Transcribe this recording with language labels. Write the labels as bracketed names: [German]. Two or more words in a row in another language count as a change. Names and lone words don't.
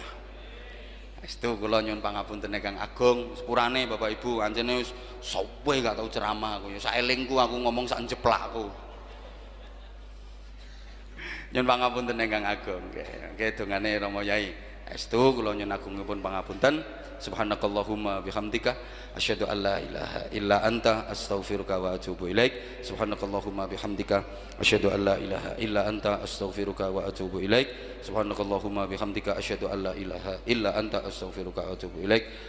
[Javanese] Saestu kula nyuwun pangapunten Ingkang Agung. Sepurane Bapak Ibu anjene wis suwe gak tau ceramah aku ya saelingku aku ngomong sak jeplakku. Nyuwun pangapunten Ingkang Agung. Nggih dongane Rama Yai. Saestu kula nyuwun agungipun pangapunten. [Arabic] سبحانك اللهم وبحمدك أشهد أن لا إله إلا أنت أستغفرك وأتوب إليك. سبحانك اللهم وبحمدك أشهد أن لا إله إلا أنت أستغفرك وأتوب إليك. سبحانك اللهم وبحمدك أشهد أن لا إله إلا أنت أستغفرك وأتوب إليك.